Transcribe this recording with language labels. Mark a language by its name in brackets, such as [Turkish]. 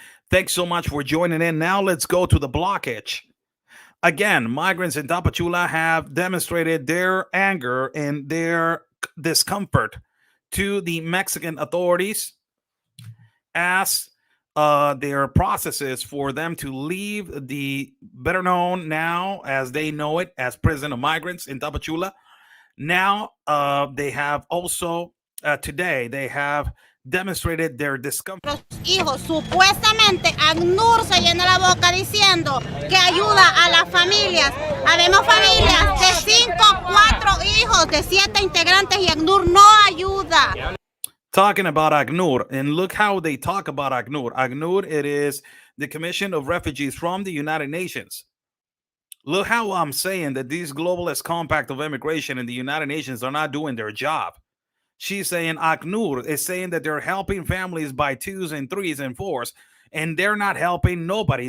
[English] Thanks so much for joining in. Now let's go to the blockage. Again, migrants in Tapachula have demonstrated their anger and their discomfort to the Mexican authorities as their processes for them to leave the better known now as they know it as prison of migrants in Tapachula. Now they have also today they have demonstrated their discomfort. [Spanish] Los hijos, supuestamente ACNUR se llena la boca diciendo que ayuda a las familias. Habemos familias de 5, 4 hijos, de 7 integrantes, y ACNUR no ayuda. [English] Talking about ACNUR, and look how they talk about ACNUR. ACNUR, it is the Commission of Refugees from the United Nations. Look how I'm saying that these globalist compact of immigration in the United Nations are not doing their job. She's saying ACNUR is saying that they're helping families by 2s and 3s and 4s, and they're not helping nobody.